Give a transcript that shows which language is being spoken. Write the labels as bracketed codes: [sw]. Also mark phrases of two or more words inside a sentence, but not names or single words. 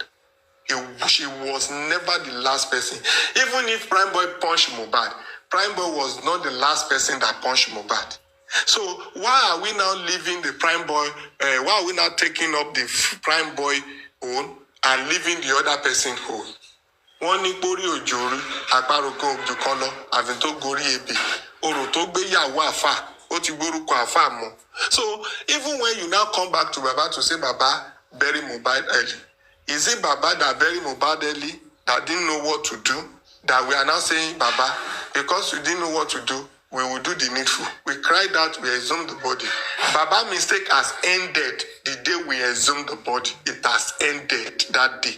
[en] She was never the last person. Even if Prime Boy punched Mohbad, Prime Boy was not the last person that punched Mohbad. So why are we now leaving the Prime Boy, why are we now taking up the Prime Boy own and leaving the other person whole? [yo] Wọ́n ní gbórí òjòrí, àparò kan òjò kan lọ, àfi tó gorí ebè, orò tó gbéyàwó àfà, ó ti gbórúkọ àfà mọ́. [en] So even when you now come back to Baba to say Baba bury Mohbad early, is it Baba that bury Mohbad early that didn't know what to do? That we are now saying Baba, because you didn't know what to do, we will do the needful. We cried out, we exhumed the body. Baba's mistake has ended the day we exhumed the body. It has ended that day.